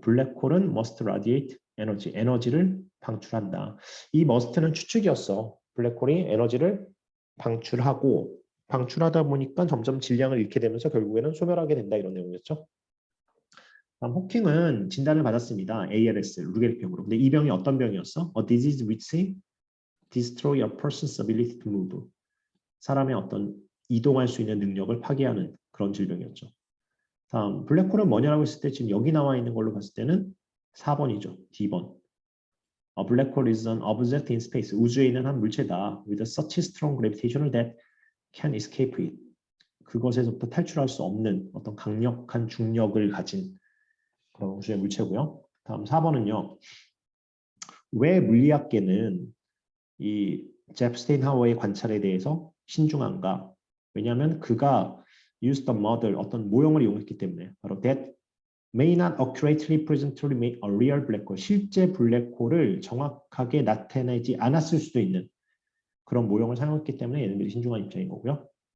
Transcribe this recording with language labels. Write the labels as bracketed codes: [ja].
[ko] 블랙홀은 [en] must radiate energy, [ko] 에너지를 방출한다. 이 must는 추측이었어. 블랙홀이 에너지를 방출하고 방출하다 보니까 점점 질량을 잃게 되면서 결국에는 소멸하게 된다 이런 내용이었죠. 다음 호킹은 진단을 받았습니다. ALS, 루게릭병으로. 근데 이 병이 어떤 병이었어? [en] A disease which destroy a person's ability to move. [ko] 사람의 어떤 이동할 수 있는 능력을 파괴하는 그런 질병이었죠. 다음 블랙홀은 뭐냐라고 했을 때 지금 여기 나와 있는 걸로 봤을 때는 4번이죠. D번. [en] A black hole is an object in space. [ko] 우주에 있는 한 물체다. [en] With such strong gravitational that can escape it. [ko] 그것에서부터 탈출할 수 없는 어떤 강력한 중력을 가진 그런 우주의 물체고요. 다음 4번은요. 왜 물리학계는 이 잽스테인하워의 관찰에 대해서 신중한가? 왜냐하면 그가 [en] used the model [ko] 어떤 모형을 이용했기 때문에 바로 [en] that may not accurately represent a real black hole [ko] 실제 블랙홀을 정확하게 나타내지 않았을 수도 있는 그런 모형을 사용했기 때문에 얘네들이 신중한 입장인 거고요.